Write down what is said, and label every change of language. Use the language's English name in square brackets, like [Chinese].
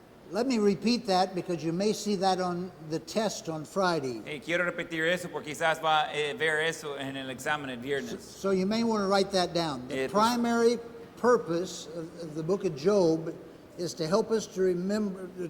[English] Let me repeat that because you may see that on the test on Friday. [Spanish] Quiero repetir eso porque quizás va a ver eso en el examen el viernes. [English] So you may want to write that down. The primary purpose of the book of Job is to help us to remember.